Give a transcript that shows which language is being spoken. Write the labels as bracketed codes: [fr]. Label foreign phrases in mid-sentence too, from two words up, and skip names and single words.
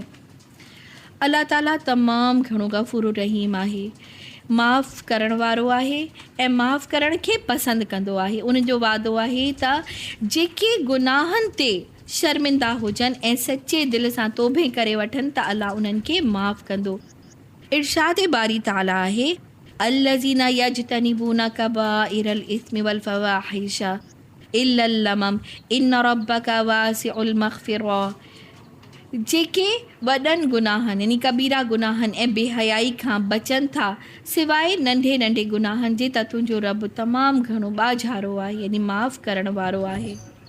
[sd] अल्लाह ताला तमामु घणो गफ़ूर रहीम आहे, माफ़ करण वारो आहे ऐं माफ़ करण खे पसंदि कंदो आहे। उनजो वादो आहे त जेके गुनाहनि ते शर्मिंदा हुजनि ऐं सचे दिलि सां तौबे करे वठनि त अल्लाह उन्हनि खे माफ़ कंदो। इरशाद बारी ताला आहे, [ar] الذين يجتنبون كبائر الإثم والفواحش إلا اللمم إن ربك واسع المغفرة. [sd] जेके वॾनि गुनाहनि यानी कबीरा गुनाहनि ऐं बेहयाई खां बचनि था सवाइ नंढे नंढे गुनाहनि जे, त तुंहिंजो रब तमामु घणो ॿाझारो आहे यानी माफ़ करण वारो आहे।